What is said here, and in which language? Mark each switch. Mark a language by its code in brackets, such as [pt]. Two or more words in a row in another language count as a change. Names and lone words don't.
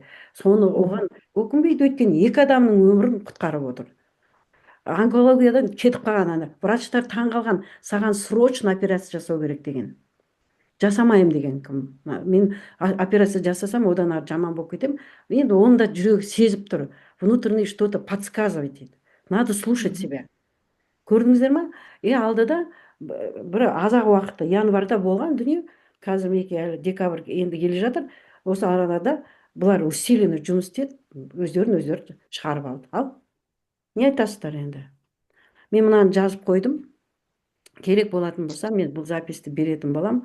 [kk] Соны оған өкінбейді, өйткені 2 адамның өмірін құтқарып отыр. Онкологиядан кетіп қалған ана врачтар таң қалған, саған срочно операция жасау керек деген. Жасамайым деген кім? Мен операция жасасам, одан ары жаман болып кетем. Енді оны да жүрегі сезіп тұр, [ru] внутренне что-то подсказывает дейді. Надо слушать себя. [kk] Көрдіңіздер ма? Алдыда бір азақ уақытта, январда болған дүние, қазір мінекей әлі декабрь енді келе жатыр. Осы арада бұлар усиленно жұмыс істеді, өздері шығарып алды. Ал не айтасыздар енді? Мен мынаны жазып қойдым. Керек болатын болса, мен бұл записьті беретін болам.